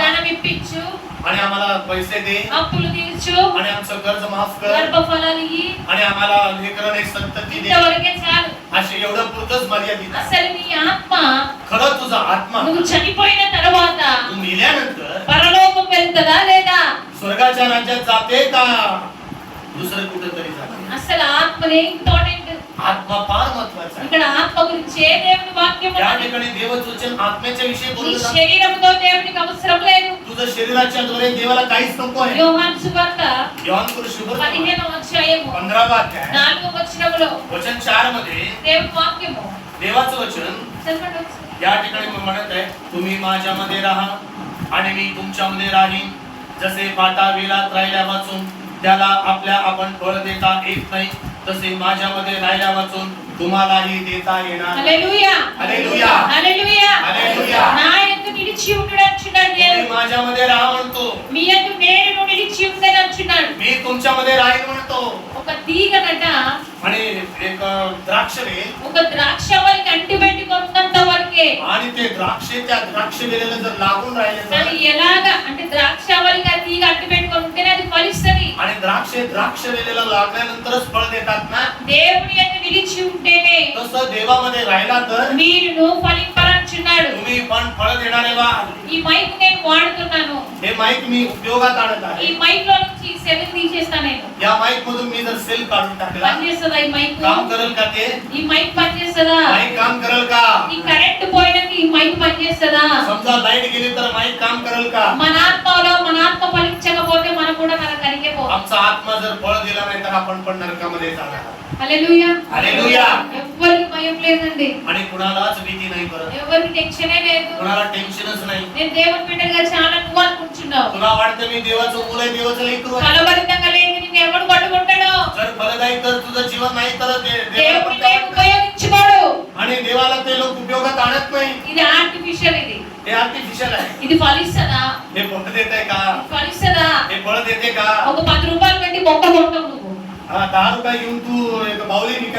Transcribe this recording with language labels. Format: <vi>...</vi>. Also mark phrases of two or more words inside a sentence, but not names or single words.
<te>ధనం ఇప్పించు,</te> <mr>आणि आम्हाला पैसे दे,</mr> <te>అప్పులు తీర్చు,</te> <mr>आणि आमचं कर्ज माफ कर,</mr> <te>గర్భఫలాలు ఇయ్యి.</te> <mr>आणि आम्हाला लेकरं एक संतती दे.</mr> <te>ఇంతవరకే చాలు.</te> <mr>असे एवढं पुरतच मर्यादित आहे.</mr> <te>అసలు నీ ఆత్మ</te> <mr>खरं तुझा आत्मा</mr> <te>నువ్వు చనిపోయిన తర్వాత</te> <mr>तू मेल्यानंतर</mr> <te>పరలోకం వెళ్తుందా లేదా?</te> <mr>स्वर्गाच्या राज्यात जाते का दुसरं कुठेतरी जाते?</mr> <te>అసలు ఆత్మనే ఇంపార్టెంట్.</te> <mr>आत्मा फार महत्वाचा आहे.</mr> <te>ఇక్కడ ఆత్మ గురించి ఏ దేవుని వాక్యం</te> <mr>या</mr> <te>ఉన్నది?</te> <mr>ठिकाणी देवाचं वचन आत्म्याच्या विषयी</mr> <te>నీ</te> <mr>बोलत आहे.</mr> <te>శరీరంతో దేవునికి అవసరం లేదు.</te> <mr>तुझं शरीराच्या द्वारे देवाला काहीच नको आहे.</mr> <te>యోహాను సువార్త</te> <mr>योहान शुभ</mr> <te>15వ అధ్యాయము</te> <mr>15वा अध्याय</mr> <te>4వ వచనములో</te> <mr>वचन 4 मध्ये</mr> <te>దేవుని వాక్యము</te> <mr>देवाचं वचन</mr> <te>చదవండి ఒకసారి.</te> <mr>या ठिकाणी म्हणत आहे, तुम्ही माझ्यामध्ये राहा आणि मी तुमच्यामध्ये राहीन. जसे पाटा वेलात राहिल्या वाचून त्याला आपल्या आपण फळ देता येत नाही, तसे माझ्यामध्ये राहिल्या वाचून तुम्हालाही देता येणार.</mr> <te>హల్లెలూయా,</te> <mr>हालेलुया.</mr> <te>హల్లెలూయా.</te> <mr>हालेलुया.</mr> <te>నా యందు నిలిచి ఉండుడు అంటున్నాడు</te> <mr>तुम्ही</mr> <te>దేవుడు.</te> <mr>माझ्यामध्ये राहा म्हणतो,</mr> <te>మీ యందు నేను నిలిచి ఉండను అంటున్నాడు.</te> <mr>मी तुमच्यामध्ये राहीन म्हणतो.</mr> <te>ఒక తీగనట</te> <mr>आणि एक द्राक्षवे</mr> <te>ఒక ద్రాక్షవల్లికి అంటిపెట్టుకున్నంత వరకే.</te> <mr>आणि ते त्या द्राक्ष वेलेला जर लागून राहिले</mr> <te>అది</te> <mr>तर,</mr> <te>ఎలాగా అంటే ద్రాక్షవల్లికి ఆ తీగ అంటిపెట్టుకొని ఉంటేనే అది ఫలిస్తది.</te> <mr>आणि द्राक्ष वेलेला लागल्यानंतरच फळ देतात ना,</mr> <te>దేవుని యందు నిలిచి ఉంటేనే</te> <mr>तसं देवामध्ये राहिला तर</mr> <te>మీరును ఫలింపరంచున్నారు. అంటున్నాడు.</te> <mr>तुम्ही पण फळ देणारे व्हा.</mr> <te>ఈ మైక్ నేను వాడుతున్నాను.</te> <mr>हे माईक मी उपयोगात आणत</mr> <te>ఈ</te> <mr>आहे.</mr> <te>మైక్ లో నుంచి సెల్ తీసేస్తా నేను.</te> <mr>या माईक मधून मी जर सेल काढून टाकला</mr> <te>పనిచేస్తుందా ఈ మైక్?</te> <mr>काम करेल का ते?</mr> <te>ఈ మైక్ పనిచేస్తుందా?</te> <mr>माईक काम करेल का?</mr> <te>ఈ కరెంట్ పోయినది ఈ మైక్ పనిచేస్తుందా?</te> <mr>समजा लाईट गेली तर माईक काम करेल का?</mr> <te>మన ఆత్మ ఫలించకపోతే మనం కూడా నరకానికే పోతాం.</te> <mr>आमचा आत्मा जर फळ दिला नाही तर आपण पण नरकामध्ये जाणार.</mr> <te>హల్లెలూయా.</te> <mr>हालेलुया.</mr> <te>ఎవ్వరికి భయం లేదండి.</te> <mr>आणि कुणालाच भीती नाही परत.</mr> <te>ఎవరికి టెన్షనే లేదు.</te> <mr>कुणाला टेन्शनच नाही.</mr> <te>నేను దేవుని బిడ్డగా చాలా నువ్వు అనుకుంటున్నావు.</te> <mr>तुला वाटतं मी देवाचं मूल आहे, देवाचं लेकरू आहे.</mr> <te>ఫలభరితంగా లేని నిన్ను ఎవడు పట్టుకుంటాడో?</te> <mr>जर फलदायी तर तुझं जीवन नाही तर देवाला</mr> <te>దేవుని</te> <mr>पण</mr> <te>లేని ఉపయోగించుకోడు.</te> <mr>आणि देवाला ते लोक उपयोगात आणत नाही.</mr> <te>ఇది ఆర్టిఫిషియల్. ఇది</te> <mr>हे आर्टिफिशियल आहे.</mr> <te>ఇది ఫలిస్తదా?</te> <mr>हे फळ देते का?</mr> <te>ఫలిస్తదా?</te> <mr>हे फळ देते का?</mr> <te>ఒక 10 రూపాయలు పెట్టి మొక్క కొంటావు నువ్వు.</te> <mr>हा 10 रुपये घेऊन तू एक बाहुली विकत</mr>